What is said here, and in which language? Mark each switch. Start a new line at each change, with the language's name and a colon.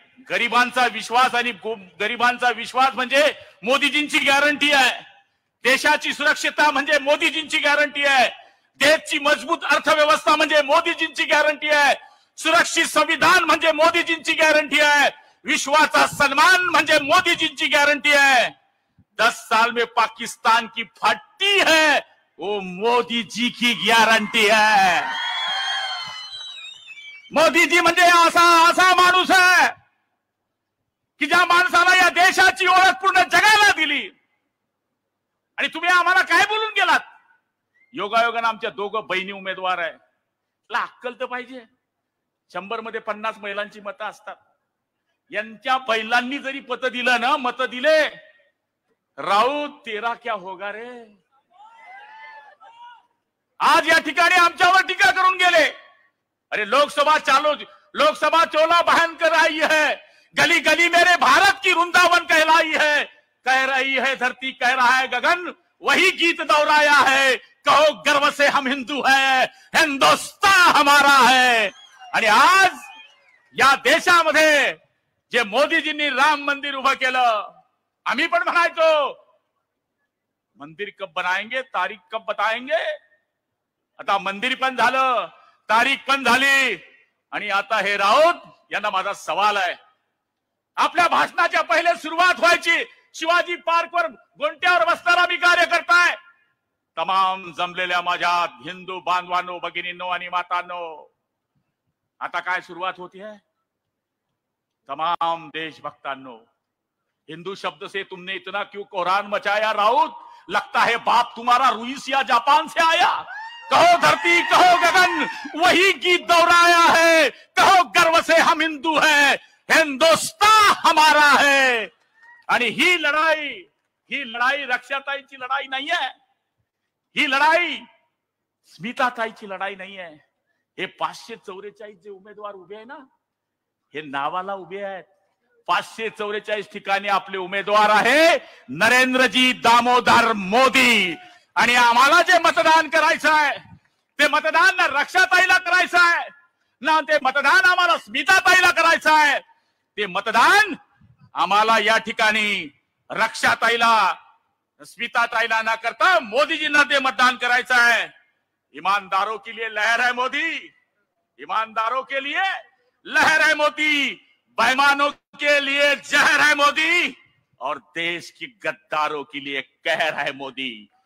Marathi: गरिबांचा विश्वास आणि गरिबांचा विश्वास म्हणजे मोदीजींची गॅरंटी आहे. देशाची सुरक्षितता म्हणजे मोदीजींची गॅरंटी आहे. देशाची मजबूत अर्थव्यवस्था म्हणजे मोदीजींची गॅरंटी आहे. सुरक्षित संविधान म्हणजे मोदीजींची गॅरंटी आहे. विश्वाचा सन्मान म्हणजे मोदीजींची गॅरंटी है।
Hindi: 10 साल में पाकिस्तान की फटी है वो मोदी जी की गॅरंटी है।
Marathi: मोदी जी म्हणजे असा माणूस आहे की ज्या माणसाला या देशाची ओळख पूर्ण जगाला दिली। आणि तुम्ही आम्हाला काय बोलून गेलात? योगायोगाने आमच्या दोघं बहिणी उमेदवार आहे। अक्कल तर पाहिजे। 100 मध्ये 50 महिलांची मतं असतात। यांच्या पहिल्यांनी जरी पत दिलं ना, मत दिले,
Hindi: राऊत तेरा क्या होगा रे।
Marathi: आज या ठिकाणी आमच्यावर टीका करून गेले।
Hindi: अरे लोकसभा चोला बहन कर आई है, गली गली मेरे भारत की वृंदावन कहलाई है। कह रही है धरती, कह रहा है गगन, वही गीत दोहराया है। कहो गर्व से हम हिंदू हैं, हिंदुस्तान हमारा है।
Marathi: आणि आज या देशामध्ये जे मोदीजींनी राम मंदिर उभं केलं, आम्ही पण म्हणायचो
Hindi: मंदिर कब बनाएंगे, तारीख कब बताएंगे।
Marathi: आता मंदिर पण झालं, तारीख पण झाली। आणि आता हे राऊत यांना माझा सवाल आहे, आपल्या भाषणाच्या पहिले सुरुवात व्हायची शिवाजी पार्कवर गोंट्यावर बसणारा मी कार्यकर्ता आहे. तमाम जमलेल्या माझ्या हिंदू बांधवांनो, भगिनींनो आणि मातांनो, आता काय सुरुवात
Hindi: होती है?
Marathi: तमाम देशभक्तांनो,
Hindi: हिंदू शब्द से तुमने इतना क्यों कोहरान मचाया राउत? लगता है बाप तुम्हारा रूस या जापान से आया। कहो धरती कहो गगन वही गीत दोहराया है, कहो गर्व से हम हिंदू हैं, हिंदुस्तान हमारा है।
Marathi: आणि ही लढाई रक्षाताईची लढाई नाही आहे, ही लढाई स्मिताताईची लढाई नाही आहे। हे 544 जे उमेदवार उभे आहे ना, हे नावाला उभे आहेत। 544 ठिकाणी आपले उमेदवार आहे नरेंद्रजी दामोदर मोदी। आणि आम्हाला जे मतदान करायचं आहे ते मतदान ना रक्षाताईला करायचं आहे ना ते मतदान आम्हाला स्मिताताईला करायचं आहे। ते मतदान आम्हाला या ठिकाणी रक्षाताईला स्मिताताईला न करता मोदीजींना ते मतदान करायचं आहे।
Hindi: ईमानदारों के लिए लहर है मोदी, ईमानदारों के लिए लहर है मोदी, बेईमानों के लिए जहर है मोदी, और देश की गद्दारों के लिए कहर है मोदी।